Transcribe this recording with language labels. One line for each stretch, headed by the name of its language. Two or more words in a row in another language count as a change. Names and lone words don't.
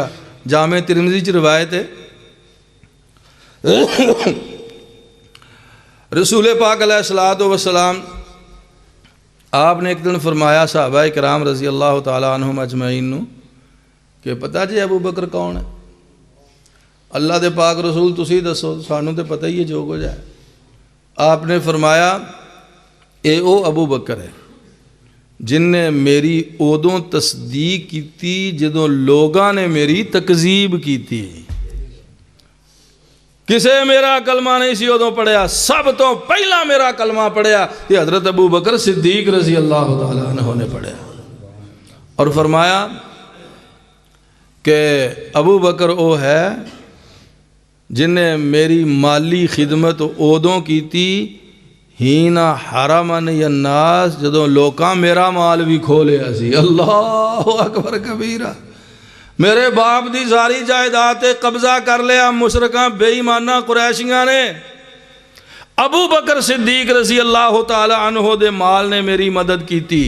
Punjabi: جامع ترمذی چ روایت ہے، رسول پاک
Arabic: علیہ الصلوۃ والسلام
Punjabi: آپ نے ایک دن فرمایا صحابہ کرام
Arabic: رضی اللہ تعالیٰ عنہم اجمعین
Punjabi: نو کہ پتہ جی ابو بکر کون ہے؟ اللہ دے پاک رسول تسی دسو، سانوں تے پتہ ہی ہے جو کچھ ہے۔ آپ نے فرمایا اے او ابو بکر ہے جن نے میری ادوں تصدیق کی جدوں لوگاں نے میری تکذیب کی تھی۔ کسے میرا کلمہ نہیں سی ادوں پڑھیا، سب تو پہلا میرا کلمہ پڑھیا یہ حضرت ابو بکر صدیق
Arabic: رضی اللہ تعالیٰ عنہ
Punjabi: نے پڑھیا۔ اور فرمایا کہ ابو بکر او ہے جن نے میری مالی خدمت ادوں کی تھی
Arabic: ہینا حرمن الناس
Punjabi: جدوں لوکاں میرا مال بھی کھو لیا سی۔
Arabic: اللہ اکبر کبیرہ،
Punjabi: میرے باپ دی ساری جائیداد قبضہ کر لیا مشرکاں بے ایمانہ قریشیاں نے، ابو بکر صدیق
Arabic: رضی اللہ تعالی عنہ
Punjabi: دے مال نے میری مدد کی تھی۔